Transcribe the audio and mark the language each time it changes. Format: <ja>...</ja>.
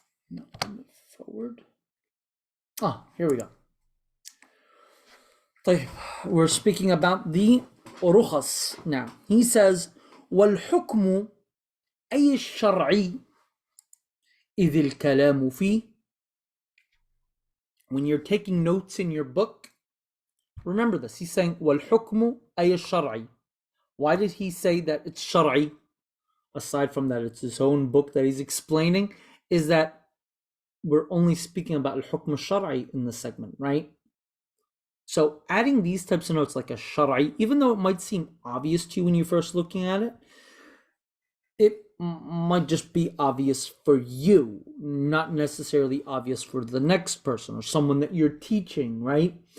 <en>No, move forward. Here we go. We're speaking about the rukhas now. He says,</en> <ar>والحكم أي الشرعي إذ الكلام فيه.</ar> <en>When you're taking notes in your book, remember this. He's saying</en> <ar>والحكم أي الشرعي.</ar> <en>Why did he say that it's shar'i? Aside from that, it's his own book that he's explaining, is that we're only speaking about al-hukm al-shar'i in this segment, right? So adding these types of notes like a shar'i, even though it might seem obvious to you when you're first looking at it, it might just be obvious for you, not necessarily obvious for the next person or someone that you're teaching, right?</en>